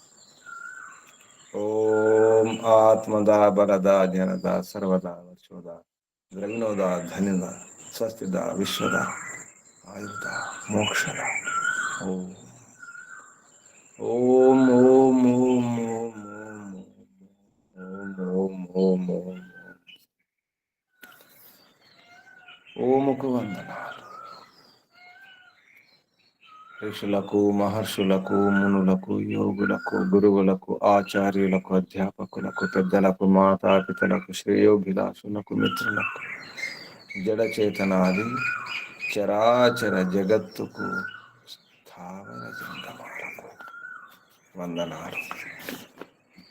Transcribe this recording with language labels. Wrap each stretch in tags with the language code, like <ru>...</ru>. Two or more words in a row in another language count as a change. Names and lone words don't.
<sa>ओम आत्मदा बलदा जनदा सर्वदा वर्षोदा द्रविणोदा धनिदा स्वस्तिदा विश्वदा आयुदा मोक्षदा ओम ओम ओम ओम ओम ओम ओम ओम</sa> <te>ఓముకు వందనాలు ఋషులకు మహర్షులకు మునులకు యోగులకు గురువులకు ఆచార్యులకు అధ్యాపకులకు పెద్దలకు మాతాపితలకు శ్రేయోభిలాషులకు మిత్రులకు జడచేతనాది చరాచర జగత్తుకు స్థావర జంగమాలకు వందనాలు.</te>